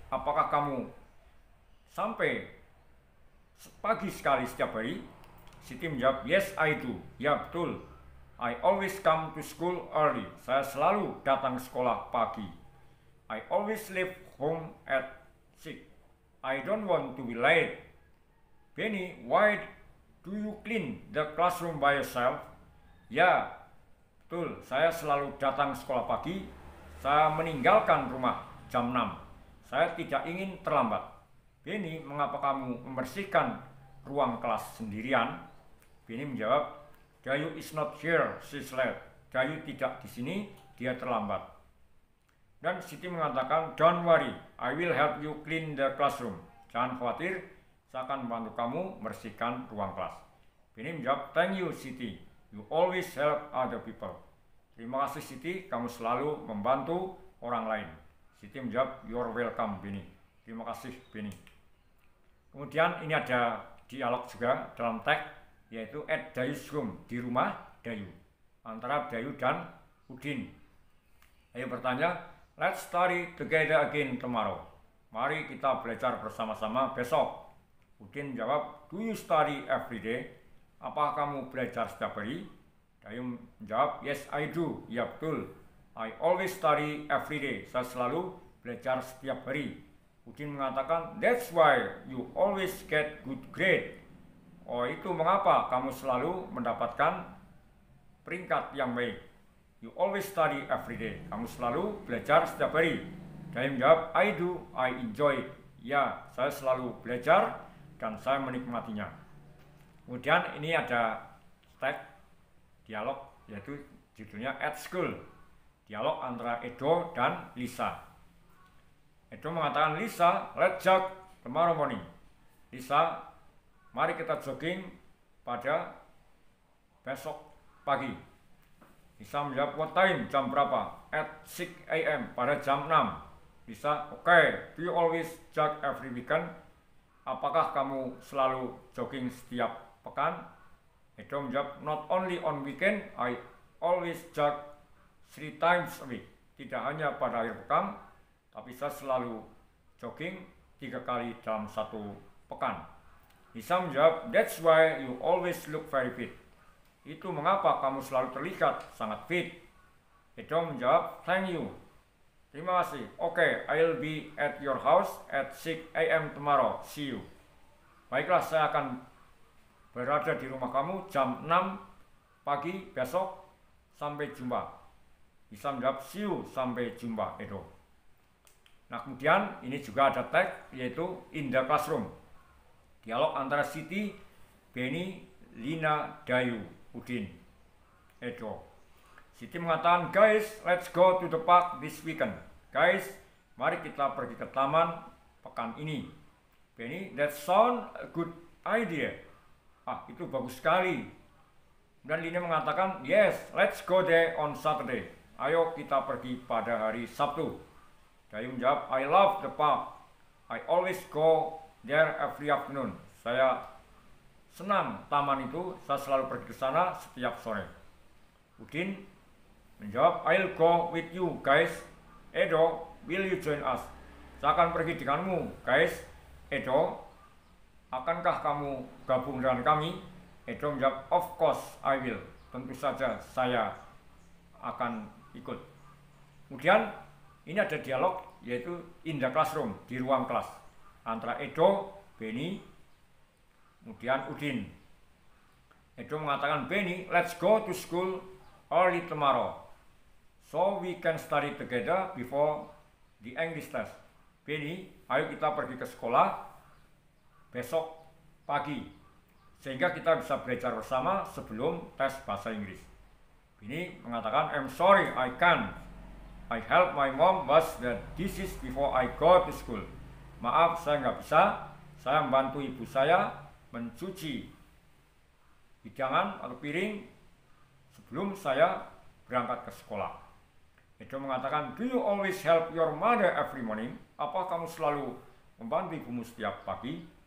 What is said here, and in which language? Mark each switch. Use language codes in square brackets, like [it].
[id] Apakah kamu sampai pagi sekali setiap hari? Siti menjawab, [en] yes I do. [id] Ya betul. [en] I always come to school early. [id] Saya selalu datang sekolah pagi. [en] I always leave home at 6. I don't want to be late. Benny, why do you clean the classroom by yourself? [id] Ya, betul. Saya selalu datang sekolah pagi. Saya meninggalkan rumah jam 6. Saya tidak ingin terlambat. Benny, mengapa kamu membersihkan ruang kelas sendirian? Benny menjawab, Gayu [en] is not here, she's late. [id] Gayu tidak di sini, dia terlambat. Dan Siti mengatakan, [en] don't worry, I will help you clean the classroom. [id] Jangan khawatir, saya akan membantu kamu membersihkan ruang kelas. Benny menjawab, [en] thank you Siti, you always help other people. [id] Terima kasih Siti, kamu selalu membantu orang lain. Siti menjawab, [en] you're welcome Benny. [id] Terima kasih Benny. Kemudian ini ada dialog juga dalam teks, yaitu [en] at Dayu's room, [id] di rumah Dayu, antara Dayu dan Udin. Dayu bertanya, [en] let's study together again tomorrow. [id] Mari kita belajar bersama-sama besok. Udin jawab, [en] do you study every day? [id] Apakah kamu belajar setiap hari? Dayu menjawab, [en] yes I do. [id] Ya betul, [en] I always study every day. [id] Saya selalu belajar setiap hari. Udin mengatakan, [en] that's why you always get good grade. [id] Oh, itu mengapa kamu selalu mendapatkan peringkat yang baik. [en] You always study every day. [id] Kamu selalu belajar setiap hari. Dayu menjawab, [en] I do, I enjoy it. [id] Ya, saya selalu belajar dan saya menikmatinya. Kemudian ini ada teks dialog, yaitu judulnya [en] at school. [id] Dialog antara Edo dan Lisa. Edo mengatakan, Lisa, [en] let's jog tomorrow morning. [id] Lisa, mari kita jogging pada besok pagi. Lisa menjawab, [en] what time? [id] Jam berapa? [en] At 6 AM, [id] pada jam 6. [en] Lisa, okay, do you always jog every weekend? [id] Apakah kamu selalu jogging setiap pekan? Edo menjawab, [en] not only on weekend, I always jog 3 times a week. [id] Tidak hanya pada akhir pekan, tapi saya selalu jogging 3 kali dalam satu pekan. Lisa menjawab, [en] that's why you always look very fit. [id] Itu mengapa kamu selalu terlihat sangat fit. Edo menjawab, [en] thank you. [id] Terima kasih. [en] Okay, I'll be at your house at 6 AM tomorrow. See you. [id] Baiklah, saya akan berada di rumah kamu jam 6 pagi besok. Sampai jumpa. Lisa menjawab, [en] see you. [id] Sampai jumpa, Edo. Nah, kemudian ini juga ada teks, yaitu [en] in the classroom. [id] Dialog antara Siti, Benny, Lina, Dayu, Udin, Edo. Siti mengatakan, [en] guys, let's go to the park this weekend. [id] Guys, mari kita pergi ke taman pekan ini. [en] Benny, that sound a good idea. Ah, [id] itu bagus sekali. Dan Lina mengatakan, [en] yes, let's go there on Saturday. [id] Ayo kita pergi pada hari Sabtu. Dayu menjawab, [en] I love the park. I always go there every afternoon. [id] Saya senang taman itu, saya selalu pergi ke sana setiap sore. Udin menjawab, [en] I'll go with you guys. Edo, will you join us? [id] Saya akan pergi denganmu, guys. Edo, akankah kamu gabung dengan kami? Edo menjawab, [en] of course I will. [id] Tentu saja saya akan ikut. Kemudian ini ada dialog, yaitu [en] in the classroom, [id] di ruang kelas, antara Edo, Benny, kemudian Udin. Edo mengatakan, [en] Benny, let's go to school early tomorrow, so we can study together before the English test. [id] Benny, ayo kita pergi ke sekolah besok pagi, sehingga kita bisa belajar bersama sebelum tes bahasa Inggris. Benny mengatakan, [en] I'm sorry, I can't. I help my mom wash the dishes before I go to school. [id] Maaf, saya nggak bisa. Saya membantu ibu saya mencuci hidangan atau piring sebelum saya berangkat ke sekolah. Edo mengatakan, [en] do you always help your mother every morning? [id] Apa kamu selalu membantu ibumu setiap pagi?